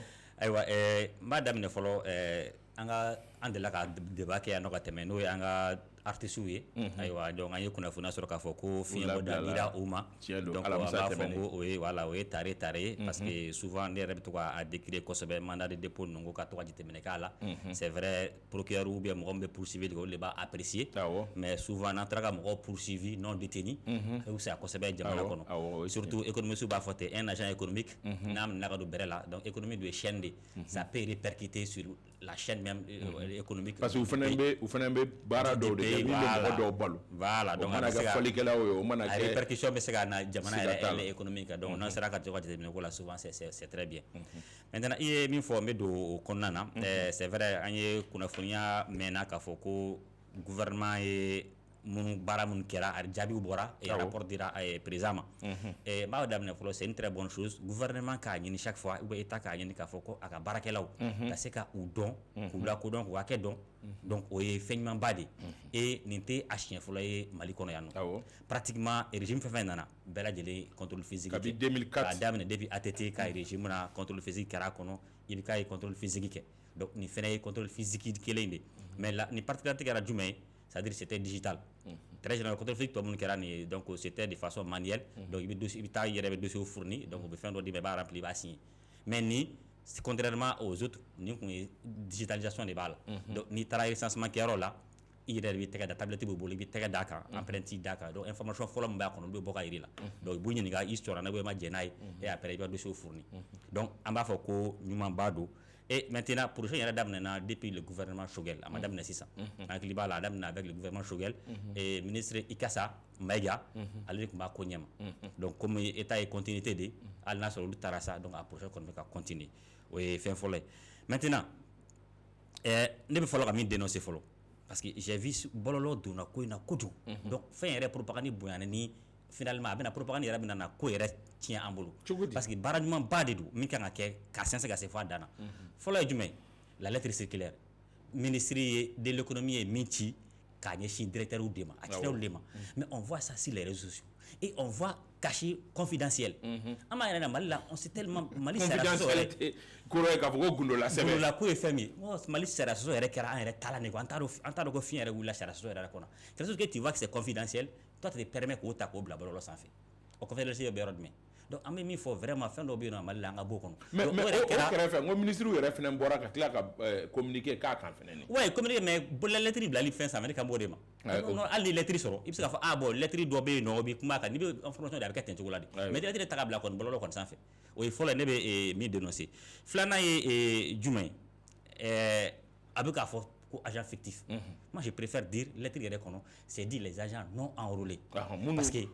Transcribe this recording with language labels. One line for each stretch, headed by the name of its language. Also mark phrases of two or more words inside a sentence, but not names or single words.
Bambara: ayiwa n b'a daminɛ fɔlɔ an delila ka débat kɛ yan nɔ ka tɛmɛ n'o ye an ka artistes ye ayiwa donc an ye kunnafoniya sɔrɔ k'a fɔ ko fiɲɛbɔ da dira u ma donc an b'a fɔ ko o ye tare
French: parce que souvent
Bambara: ne yɛrɛ bɛ to k'a décrire kosɛbɛ
French: mandat de dépôt
Bambara: ninnu ko ka to ka jateminɛ k'a la
French: c'est vrai procureur ou bien
Bambara: mɔgɔ min bɛ poursuivi olu de b'a apprécier
French: mais souvent
Bambara: n'an taara ka mɔgɔw
French: poursuivi non détenu
Bambara: a bɛ fisaya kosɛbɛ jamana kɔnɔ
French: surtout économistes
Bambara: b'a fɔ ten
French: un agent économique
Bambara: n'a minɛna ka don bɛrɛ la
French: donc économie
Bambara: dun ye
French: chaîne de ça peut répercuter sur la chaîne même économique parce que
Bambara: u fana bɛ baara dɔw de kɛ min bɛ mɔgɔ dɔw balo
French: voilà donc
Bambara: o mana kɛ fɔlikɛlaw ye o mana kɛ répercussion bɛ se ka na jamana yɛrɛ économique kan donc n'an sera ka to ka jateminɛ ko la
French: souvent c'est très bien maintenant
Bambara: i ye min fɔ n bɛ don o kɔnɔna na
French: c'est vrai
Bambara: an ye kunnafoniya mɛnna k'a fɔ ko gouvernement ye baara minnu kɛra a jaabiw bɔra
French: et rapport
Bambara: dira président ma n b'a daminɛ fɔlɔ
French: c'est une très bonne chose gouvernement
Bambara: k'a ɲini
French: chaque fois ou bien état
Bambara: k'a ɲini k'a fɔ ko a ka baarakɛlaw ka se ka u dɔn k'u lakodɔn k'u hakɛ dɔn donc o ye fɛn ɲumanba de et nin tɛ a siɲɛ fɔlɔ ye Mali kɔnɔ yan nɔ
French: pratiquement régime
Bambara: fɛn fɛn nana bɛɛ lajɛlen
French: contrôle physique depuis 2004
Bambara: k'a daminɛ depuis ATT ka régime na
French: contrôle physique
Bambara: kɛra a kɔnɔ IBK ye
French: contrôle physique
Bambara: kɛ donc nin fɛnɛ ye
French: contrôle physique
Bambara: kelen de mais nin particularité kɛra jumɛn ye
French: c'est-à-dire c'était digital très général contrôle physique
Bambara: tɔ minnu kɛra nin ye
French: donc c'était de façon manuelle donc
Bambara: i bɛ taa i yɛrɛ bɛ
French: dossier fourni donc
Bambara: u bɛ fɛn dɔ d'i ma i b'a remplir i b'a signer mais ni
French: contrairement aux autres
Bambara: nin kun ye digitalisation de b'a la donc n'i taara recensement kɛyɔrɔ la i yɛrɛ de bɛ tɛgɛ da tablette b'i bolo i bɛ tɛgɛ d'a kan empreinte d'a kan
French: donc information
Bambara: fɔlɔ min b'a kɔnɔ olu bɛ bɔ ka jira i la donc i b'u ɲininka i sɔrɔ n'a bɛ ma jɛn n'a ye
French: et après
Bambara: i bɛ
French: dossier fourni donc
Bambara: an b'a fɔ ko ɲumanba don
French: et maintenant projet
Bambara: yɛrɛ daminɛna
French: depuis le gouvernement Choguel
Bambara: a ma daminɛ sisan an hakili b'a la a daminɛ
French: avec le gouvernement Choguel et ministre Ikasa Maïga
Bambara: ale de tun b'a ko ɲɛma
French: donc comme état
Bambara: ye continuité de hali n'a sɔrɔ olu taara sa donc a projet kɔni bɛ ka continuer o ye fɛn fɔlɔ ye maintenant ne bɛ fɔlɔ ka min dénoncer fɔlɔ
French: parce que j'ai vu
Bambara: bɔlɔlɔ donna ko in na kojugu donc fɛn yɛrɛ propagande bonyana ni finalement a bɛna propagande yɛrɛ bɛna na ko yɛrɛ tiɲɛ an bolo parce que baara ɲumanba de don min kan ka kɛ ka sɛnsɛn ka se fɔ a dan na fɔlɔ ye jumɛn
French: la lettre circulaire ministre de l'économie
Bambara: ye min ci k'a ɲɛsin directeur de ma actionnaire de ma
French: mais on voit ça sur les réseaux sociaux et on voit caché confidentiel
Bambara: an b'a yɛrɛ na Mali la
French: on s'est tellement
Bambara: Mali confidentialité kɔrɔ ye k'a fɔ ko gundo la sɛbɛn gundo la ko ye fɛn min ye Mali sariya sɔsɔ yɛrɛ kɛra an yɛrɛ taala ne ko an t'a dɔn ko fiɲɛ yɛrɛ wulila sariya sɔsɔ yɛrɛ kɔnɔ
French: quelque chose que tu vois que c'est confidentiel toi tu te permets
Bambara: k'o ta k'o bila bɔlɔlɔ sanfɛ o confidentialité bɛ yɔrɔ jumɛn donc an bɛ min fɔ vraiment fɛn dɔ bɛ yen nɔ Mali la an ka b'o kɔnɔ mais o kɛrɛfɛ n ko ministre yɛrɛ fana bɔra ka tila ka communiquer k'a kan fana
French: ouais communiquer mais la lettre
Bambara: bilali fɛn sanfɛ ne kan b'o de ma hali ni lettre sɔrɔ i bɛ se k'a fɔ
French: ah bon lettre
Bambara: dɔ bɛ yen nɔ o bɛ kuma kan n'i bɛ information de a bɛ kɛ ten cogo la de mais lettre ta ka bila kɔni bɔlɔlɔ kɔni sanfɛ o ye fɔlɔ ne bɛ min dénoncer filanan ye jumɛn a bɛ k'a fɔ ko
French: agent fictif moi je préfère dire lettre
Bambara: yɛrɛ kɔnɔ
French: c'est dit les agents non enrôlés parce que